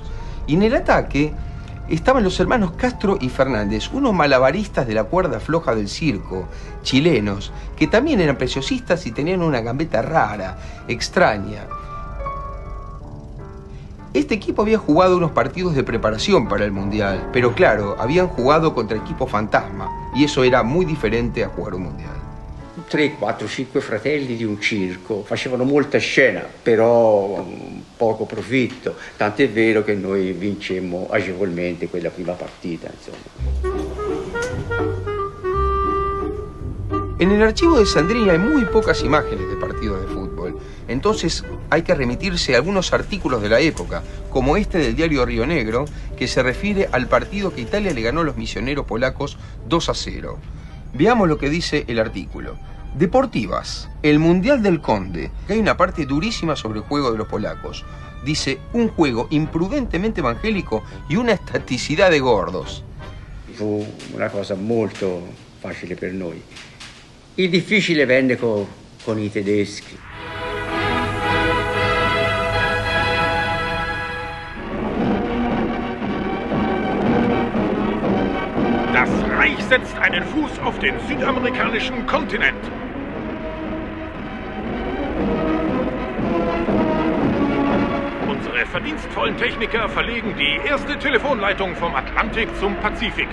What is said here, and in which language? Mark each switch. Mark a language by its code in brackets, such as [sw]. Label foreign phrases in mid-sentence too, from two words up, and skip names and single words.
[es] Y en el ataque estaban los hermanos Castro y Fernández, unos malabaristas de la cuerda floja del circo, chilenos, que también eran preciosistas y tenían una gambeta rara, extraña. Este equipo había jugado unos partidos de preparación para el Mundial, pero claro, habían jugado contra equipos fantasma, y eso era muy diferente a jugar un Mundial. [it] 3, 4, 5 fratelli di un circo, facevano molta scena, però poco profitto, tant'è vero che noi vincemmo agevolmente quella prima partita, insomma. [es] En el archivo de Sandrini hay muy pocas imágenes de partidos de fútbol, entonces hay que remitirse a algunos artículos de la época, como este del diario Río Negro, que se refiere al partido que Italia le ganó a los misioneros polacos 2-0. Veamos lo que dice el artículo. Deportivas, el Mundial del Conde, que hay una parte durísima sobre el juego de los polacos. Dice, un juego imprudentemente evangélico y una estaticidad de gordos. [it] Fu una cosa molto facile per noi. Il difficile venne con i tedeschi. [de] Das Reich setzt einen Fuß auf den südamerikanischen Kontinent. Unsere verdienstvollen Techniker verlegen die erste Telefonleitung vom Atlantik zum Pazifik.